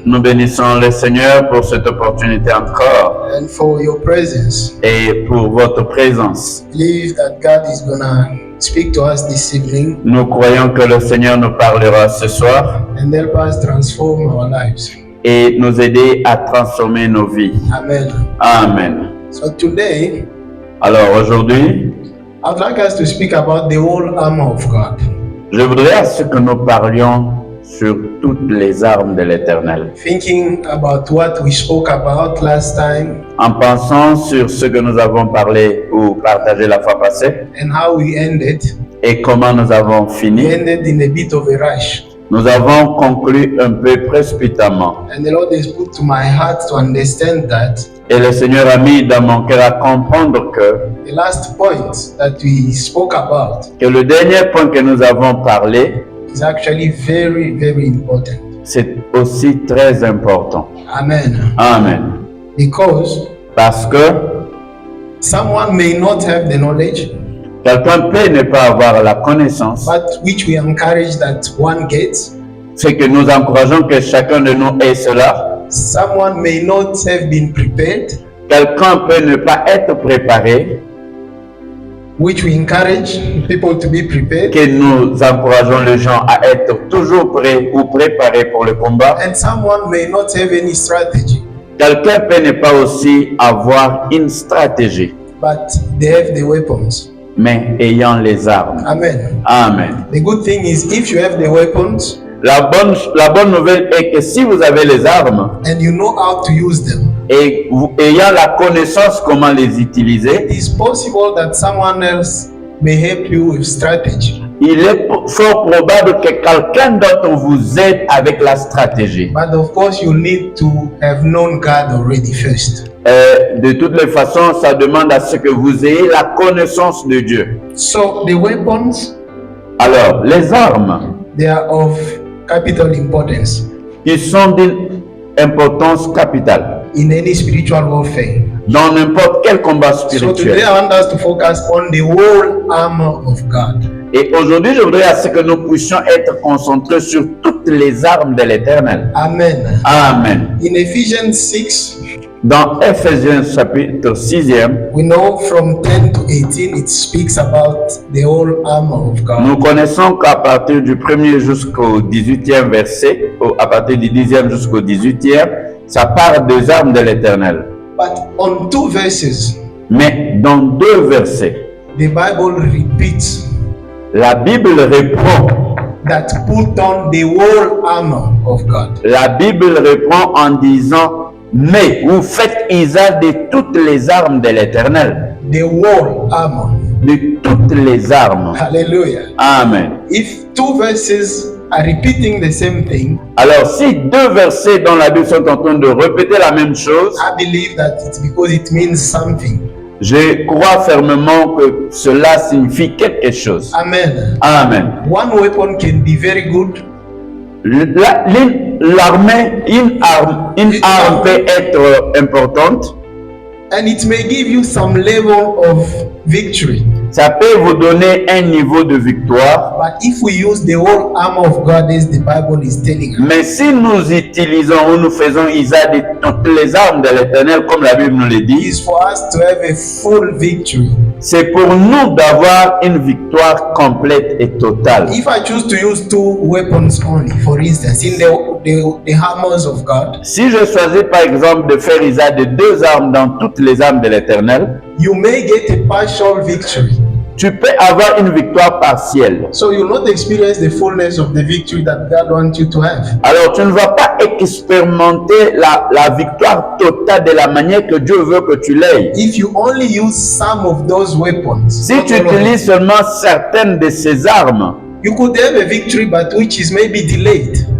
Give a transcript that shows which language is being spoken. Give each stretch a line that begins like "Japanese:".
French: Nous bénissons le Seigneur pour cette opportunité encore
English: and for your presence.
French: et pour votre présence.
English: I believe that God is gonna speak to us this evening
French: Nous croyons que le Seigneur nous parlera ce soir
English: and help us transform our lives.
French: et nous aider à transformer nos vies.
English: Amen.
French: Amen.
English: So today,
French: Alors aujourd'hui,
English: I'd like us to speak about the whole armor of God.
French: je voudrais à ce que nous parlions sur toutes les armes de l'Éternel.
English: Thinking about what we spoke about last time
French: En pensant sur ce que nous avons parlé ou partagé la fois passée
English: and how we ended,
French: et comment nous avons
English: we
French: fini,
English: ended in a bit of a rush.
French: nous avons conclu un peu précipitamment.
English: And the Lord has put to my heart to understand that
French: Et le Seigneur a mis dans mon cœur à comprendre
English: the last point that we spoke about
French: que le dernier point que nous avons parlé,
English: is actually very, very important.
French: c'est aussi très important.
English: Amen.
French: Amen.
English: Because
French: Parce que
English: someone may not have the knowledge,
French: quelqu'un peut ne pas avoir la connaissance,
English: but which we encourage that one gets.
French: c'est que nous encourageons que chacun de nous ait cela.
English: Someone may not have been prepared,
French: Quelqu'un peut ne pas être préparé,
English: which we encourage people to be prepared.
French: que nous encourageons les gens à être toujours prêts ou préparés pour le combat.
English: And someone may not have any strategy,
French: Quelqu'un peut ne pas aussi avoir une stratégie,
English: but they have the weapons.
French: mais ayant les armes.
English: Amen.
French: Amen.
English: The good thing is if you have the weapons
French: La bonne nouvelle est que si vous avez les armes
English: and you know how to use them,
French: et ayant la connaissance comment les utiliser,
English: it is possible that someone else may help you with strategy.
French: il est fort probable que quelqu'un d'autre vous aide avec la stratégie.
English: But of course, you need to have known God already first.
French: De toutes les façons, ça demande à ce que vous ayez la connaissance de Dieu.
English: So the weapons,
French: Alors, les armes,
English: they are of capital importance
French: qui sont d'une importance capitale
English: in any spiritual warfare.
French: dans n'importe quel combat
English: So today
French: spirituel.
English: I want us to focus on the whole armor of God.
French: Et aujourd'hui, je voudrais à ce que nous puissions être concentrés sur toutes les armes de l'Éternel.
English: Amen.
French: Amen.
English: In Ephesians 6,
French: Dans Ephésiens chapitre 6e,
English: we know from 10 to 18 it speaks about the whole armor of God.
French: nous connaissons qu'à partir du 1er jusqu'au 18e verset, à partir du 10e jusqu'au 18e, ça parle des armes de l'Éternel.
English: But on two verses,
French: Mais dans deux versets,
English: the Bible repeats
French: la Bible répond.
English: that put on the whole armor of God.
French: La Bible répond en disant, mais vous faites usage de toutes les armes de l'Éternel.
English: The whole armor.
French: De toutes les armes.
English: Hallelujah.
French: Amen.
English: If two verses are repeating the same thing,
French: Alors, si deux versets dans la Bible sont en train de répéter la même chose,
English: I believe that it's because it means something.
French: je crois fermement que cela signifie quelque chose.
English: Amen.
French: Amen.
English: One weapon can be very good,
French: L'armée, une arme peut être importante.
English: and it may give you some level of victory.
French: Ça peut vous donner un niveau de victoire.
English: But if we use the whole armor of God as the Bible is telling us,
French: Mais si nous utilisons ou nous faisons usage de toutes les armes de l'Éternel, comme la Bible nous le
English: it
French: dit,
English: is for us to have a full victory.
French: c'est pour nous d'avoir une victoire complète et totale.
English: If I choose to use two weapons only, for instance, in the hammers of God,
French: Si je choisis par exemple de faire usage de deux armes dans toutes les armes de l'Éternel,
English: you may get a partial victory.
French: tu peux avoir une victoire partielle.
English: So you will not experience the fullness of the victory that God wants you to have.
French: Alors tu ne vas pas expérimenter la victoire totale de la manière que Dieu veut que tu l'aies.
English: If you only use some of those weapons,
French: Si
English: not
French: tu
English: all of them,
French: utilises seulement certaines de ces armes,
English: you could have a victory, but which is maybe delayed.